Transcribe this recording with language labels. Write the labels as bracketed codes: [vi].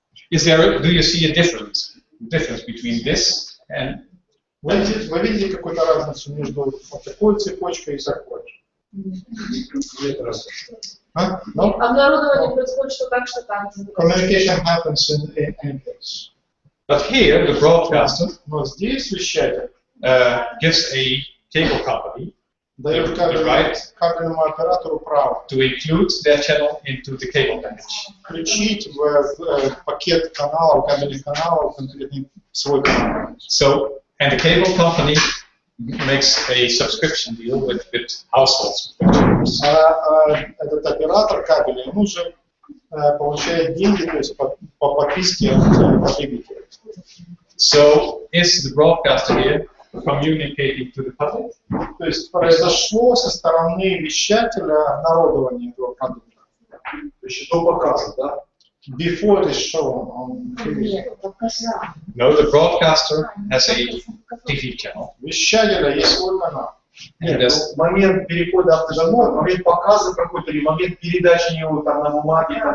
[en] Do you see a difference between this and? [ru] Вы видите какую-то разницу между вот такой цепочкой и такой? [en] No? [ru] Обнародование происходит что так, что так. [en] Communication happens in any place. But here, the broadcaster [ru] Но здесь вещатель [en] gives a cable company [ru] дает кабельному оператору право [en] to include their channel into the cable package. [ru] включить в пакет каналов, кабельных каналов конкретный свой канал. [en] So, and the cable company makes a subscription deal with households. [ru] Этот оператор кабеля, он уже получает деньги, то есть по подписке от потребителя. [en] So, is the broadcaster here communicating to the public? [ru] То есть произошло со стороны вещателя обнародование этого продукта. То есть до показа, да? [en] Before it is shown on TV. No, the broadcaster has a TV channel. [ru] Вещателя есть свой канал. Нет, момент перехода автожамов, момент показа какой-то или момент передачи его там на бумаге, там